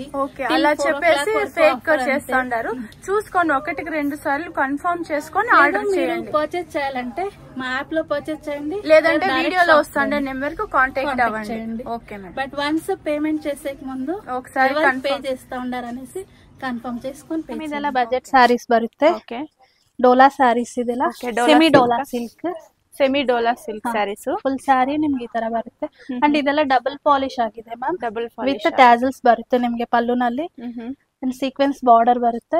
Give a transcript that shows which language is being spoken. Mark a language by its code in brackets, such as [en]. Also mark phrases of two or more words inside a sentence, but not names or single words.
[te] అలా చెప్పేసి ఫేక్ చేస్తున్నారు. చూసుకొని 1-2 సార్లు కన్ఫర్మ్ చేసుకొని ఆర్డర్ చేయండి. పర్చేస్ చేయాలంటే మా యాప్ లో పర్చేస్ చేయండి, లేదంటే వీడియోలో వస్తుండే నెంబర్ కు కాంటాక్ట్ అవ్వండి. [en] but once payment [te] చేసే ముందు ఒకసారి పే చేస్తా ఉండారు అనేసి ಕನ್ಫರ್ಮ್ చేసుకొని [kn] ಇದೆಲ್ಲ ಬಜೆಟ್ ಸಾರೀಸ್ ಬರುತ್ತೆ. ಓಕೆ, [en] Dola sarees [kn] ಇದೆಲ್ಲ [en] semi Dola silk sarees. full saree [kn] ನಿಮ್ಗೆ ಈ ತರ ಬರುತ್ತೆ. ಅಂಡ್ ಇದೆಲ್ಲ [en] double polish [kn] ಆಗಿದೆ ಮ್ಯಾಮ್, [en] double polish with tassels [kn] ಬರುತ್ತೆ ನಿಮ್ಗೆ ಪಲ್ಲುನಲ್ಲಿ. [en] sequence border [kn] ಬರುತ್ತೆ.